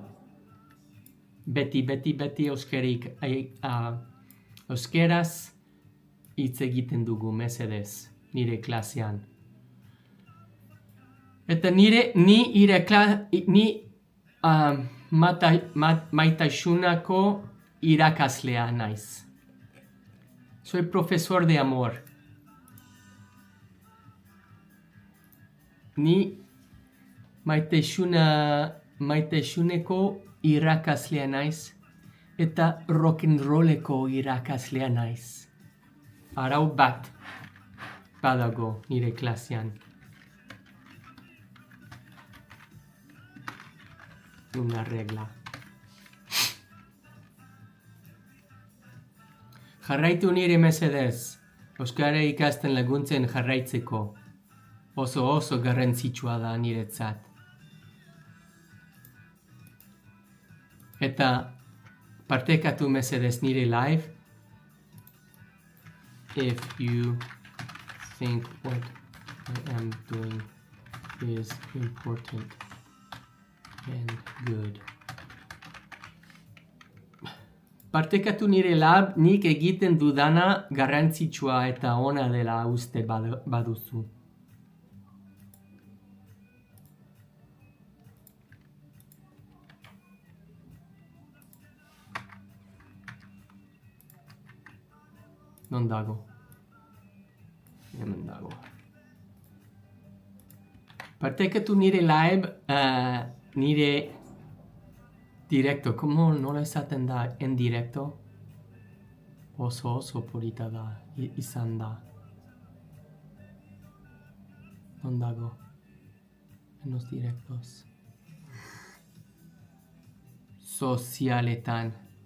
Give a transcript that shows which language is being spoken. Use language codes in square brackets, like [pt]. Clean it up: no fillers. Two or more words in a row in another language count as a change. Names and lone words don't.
[eu] Beti euskeraz hitz egiten dugu, mesedez, nire klasean. Eta ni maitasunako irakaslea naiz. [es] Soy profesor de amor. [eu] Ni maitasuneko irakaslea naiz eta rock'n'rolleko irakaslea naiz. Arau bat badago nire klasean. [es] Una regla. [eu] Jarraitu nire mesedez. Euskara ikasten laguntzen jarraitzeko. Oso garrantzitsua da niretzat. Eta partekatu mesedez nire live. [en] If you think what I am doing is important and good. [eu] Partekatu nire lab, nik egiten dudana garrantzitsua eta ona dela uste baduzu. Non dago. Hemen dago. Partekatu nire live, nire directo. Como nola esaten da [es] en directo? [eu] Oso polita da, izan da. Non dago. [es] En los directos. [eu] Sozialetan.